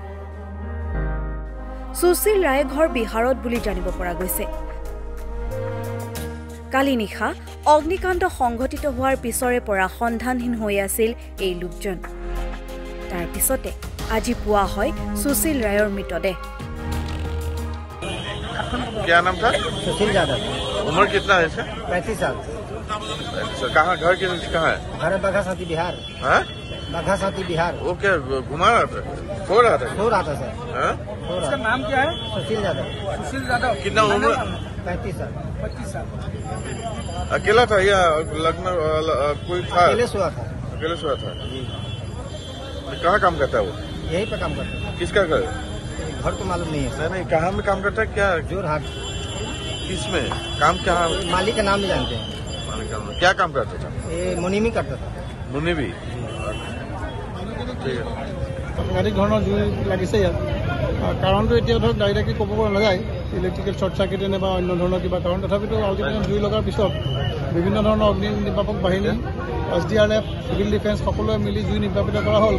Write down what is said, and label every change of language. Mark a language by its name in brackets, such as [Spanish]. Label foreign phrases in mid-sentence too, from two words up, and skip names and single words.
[Assamese] সুশীল ৰায় ঘৰ বিহাৰত বুলি জানিব পৰা গৈছে। কালি নিশা অগ্নিকাণ্ড সংঘটিত হোৱাৰ পিছৰে পৰা সন্ধানহীন হৈ আছিল এই লোকজন। তাৰ পিছতে আজি পোৱা হয় সুশীল ৰায়ৰ মৃতদেহ। [Hindi] क्या नाम था? सुशील यादव। उम्र कितना है इसका? 35 साल। कहाँ घर कहाँ है? घर बाघा साथी बिहार। हाँ? बाघा साथी बिहार। वो क्या घुमा रहा था? सो रहा था? सो रहा था सर। हाँ? इसका नाम क्या है? सुशील यादव। सुशील यादव। कितना उम्र? 35 साल। 25 साल। अकेला था या लगना कोई था? अकेले सोया था। अकेले सोया था। कहाँ काम करता है वो? यही पे काम करता है। किसका घर? घर तो मालूम नहीं है सर। नहीं कहाँ में काम करता है? क्या जोरहाट। किसमें काम? क्या मालिक का नाम नहीं जानते हैं। क्या काम करता था? ये मुनीमी करता था। मुन्नी भी। [Assamese] ঠিক আছে। সাংঘাতিক ধৰণৰ জুই লাগিছে ইয়াত। কাৰণটো এতিয়া ধৰক ডাইৰেক্টলি ক'ব পৰা নাযায়, [English] electrical short circuitনে [Assamese] বা অন্য ধৰণৰ কিবা কাৰণ। তথাপিতো আল্টিমেটলি জুই লগাৰ পিছত বিভিন্ন ধৰণৰ অগ্নি নিৰ্বাপক বাহিনী, SDRF, [English] civil defence [Assamese] সকলোৱে মিলি জুই নিৰ্বাপিত কৰা হ'ল।